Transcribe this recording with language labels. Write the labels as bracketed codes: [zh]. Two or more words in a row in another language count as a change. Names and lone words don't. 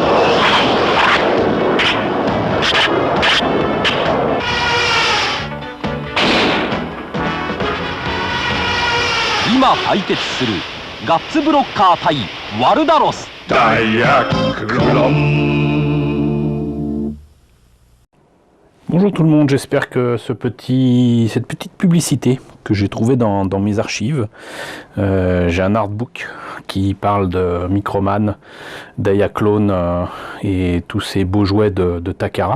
[ja] 今対決するガッツブロッカー対ワルダロス。ダイアクロン。 [fr] Bonjour tout le monde, j'espère que cette petite publicité que j'ai trouvée dans mes archives, j'ai un artbook qui parle de Microman, Diaclone et tous ces beaux jouets de Takara.